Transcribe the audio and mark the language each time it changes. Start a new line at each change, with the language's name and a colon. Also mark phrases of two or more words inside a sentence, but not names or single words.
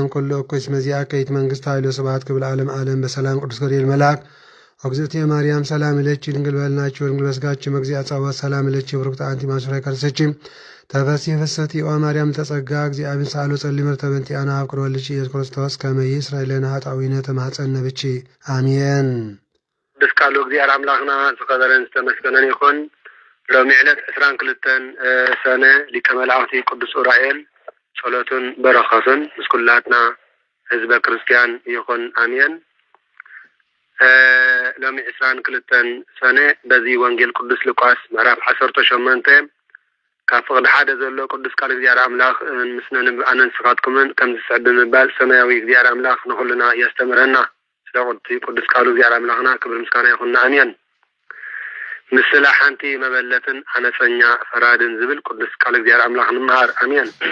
Geez: እምኩሉ እኩይ እስመ ዚአከ ይእቲ መንግሥት ኃይል ወስብሐት ክብር ለዓለመ ዓለም። በሰላም ቅዱስ ገብርኤል መልአክ እግዝእትየ ማርያም ሰላም እለኪ ድንግል በልናችሁ ድንግል በሥጋችሁ መግዚአ ጸባኦት ሰላም እለኪ ብሩክት አንቲ እምአንስት ከርሰኪ ተፈሥሒ ፍስሕቲ ኦ ማርያም ተጸጋ እግዚአብሔር ሳሎ ጸልይ ምሕረተ በእንቲአነ አፍቅሮ ወልድኪ ኢየሱስ ክርስቶስ ከመ ይስረይ ለነ ኃጣውኢነ ተማኅፀነ ብኪ አሜን።
Tigrinya: ቅዱስ ቃሉ እግዚአብሔር አምላክና ዝኸበረን ዝተመስገነን ይኹን። ሎሚ ዕለት 22 ሰነ ሊቀ መላእክቲ ቅዱስ ኡራኤል ጸሎቱን በረኸቱን ምስ ኩላትና ህዝበ ክርስቲያን ይኹን
Geez: አሜን።
Tigrinya: ሎሚ 22 ሰነ በዚ ወንጌል ቅዱስ ሉቃስ ምዕራፍ 18 ካብ ፍቅዲ ሓደ ዘሎ ቅዱስ ቃል እግዚአብሔር አምላክ ምስነ ንብአነን ስኻትኩምን ከም ዝስዕብ ብምባል ሰማያዊ እግዚአብሔር አምላክ ንኹልና ያስተምረና። ስለ ቅዱስ ቃሉ እግዚአብሔር አምላክና ክብር ምስጋና ይኹንና አሜን። ምስላ ሓንቲ መበለትን አነፀኛ ፈራድን ዝብል ቅዱስ ቃል እግዚአብሔር አምላክ ንምሃር አሜን።